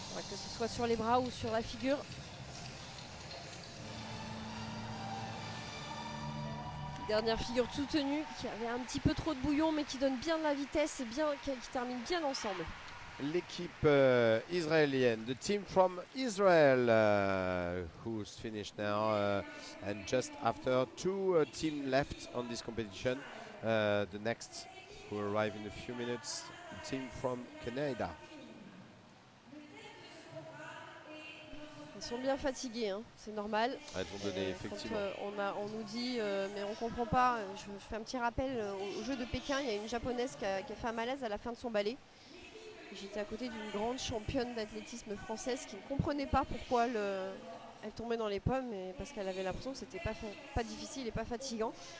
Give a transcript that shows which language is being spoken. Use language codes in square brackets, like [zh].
[fr] Que ce soit sur les bras ou sur la figure. Dernière figure soutenue qui avait un petit peu trop de bouillon mais qui donne bien de la vitesse et bien, qui termine bien l'ensemble. L'équipe israélienne, [en] the team from Israel, who's finished now, and just after two teams left on this competition, the next who arrive in a few minutes, the team from Canada. [fr] sont bien fatigués, hein, c'est normal. Elles ont donné effectivement. Quand on nous dit, mais on comprend pas, je fais un petit rappel, au jeu de Pékin, il y a une japonaise qui a fait un malaise à la fin de son ballet. J'étais à côté d'une grande championne d'athlétisme française qui ne comprenait pas pourquoi elle tombait dans les pommes, parce qu'elle avait l'impression que c'était pas difficile et pas fatigant.